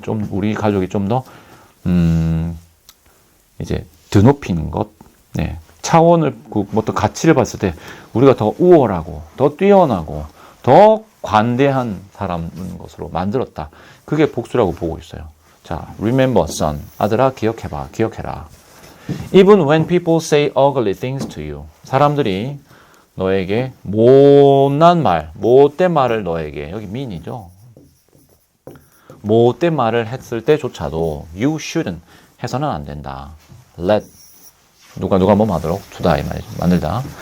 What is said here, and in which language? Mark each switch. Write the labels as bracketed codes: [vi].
[ko] 우리 가족이 좀 더, 이제 드높이는 것, 네. 차원을, 어떤 가치를 봤을 때 우리가 더 우월하고, 더 뛰어나고, 더 관대한 사람인 것으로 만들었다. 그게 복수라고 보고 있어요. 자, [en] remember, son. [ko] 아들아, 기억해라. [en] Even when people say ugly things to you. [ko] 사람들이 너에게 못된 말을 너에게, 여기 mean이죠. 못된 말을 했을 때조차도 [en] you shouldn't, [ko] 해서는 안 된다. let, 누가 뭐 하도록 두다 이 말이죠. 만들다.